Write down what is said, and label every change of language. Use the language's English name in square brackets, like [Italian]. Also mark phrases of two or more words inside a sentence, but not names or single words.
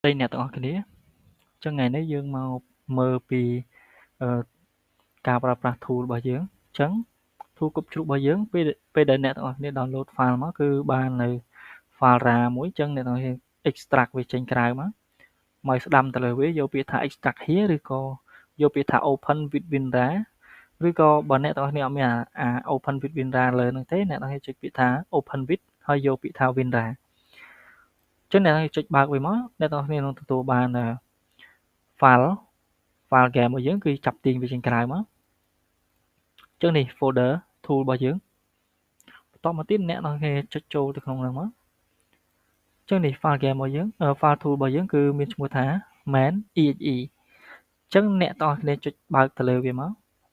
[Vietnamese] đây nè [Khmer] ទាំងអស់គ្នាចឹងថ្ងៃនេះយើងមកមើលពីការប្រើប្រាស់ tool របស់យើងចឹង tool គប់ជ្រូករបស់ យើងពេលដែលអ្នកទាំងអស់គ្នា download file មកគឺបាននៅ file RAR មួយចឹងអ្នកទាំងអស់គ្នា extract វាចេញក្រៅមកឲ្យស្ដាំទៅលើវាយកពាក្យថា [English] extract here [Khmer] ឬក៏យកពាក្យថា [English] open with WinRAR [Khmer] ឬក៏បើអ្នកទាំងអស់គ្នាអត់មានអា [English] open with WinRAR [Khmer] លើហ្នឹងទេអ្នកទាំងអស់គ្នាចុចពាក្យថា [English] open with [Khmer] ហើយយកពាក្យថា WinRAR ចឹងអ្នកទាំងអស់គ្នាចុចបើកវាមកអ្នកទាំងអស់គ្នានឹងទទួលបាន [English] file game [Khmer] របស់យើងគឺចាប់ទាញវាចេញក្រៅមកចឹងនេះ [English] folder tool [Khmer] របស់យើងបន្តមកទៀតអ្នកទាំងអស់គ្នាចុចចូលទៅក្នុងហ្នឹងមកចឹងនេះ [English] file game [Khmer] របស់យើង [English] file tool [Khmer] របស់យើងគឺមានឈ្មោះថា main.exe ចឹងអ្នកទាំងអស់គ្នាចុចបើកទៅលើវាមក